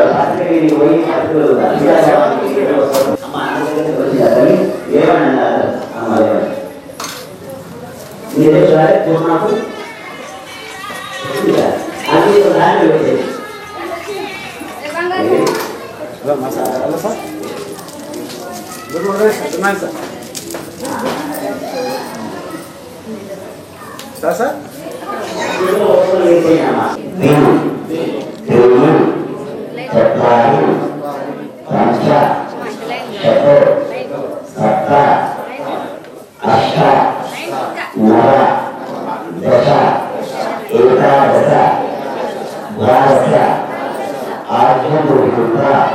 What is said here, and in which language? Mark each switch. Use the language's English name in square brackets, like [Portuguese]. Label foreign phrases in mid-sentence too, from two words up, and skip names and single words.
[Telugu] అక్కడికి పోయి అప్పుడు అమ్మ వచ్చి ఏమన్నారు అమ్మ మీరే చూడాలి నాకు అన్ని దాన్ని వచ్చేది సార్ [Sanskrit] चत्वारि पंच षट् सप्त अष्ट नव दश एकादश द्वादश आज्ञा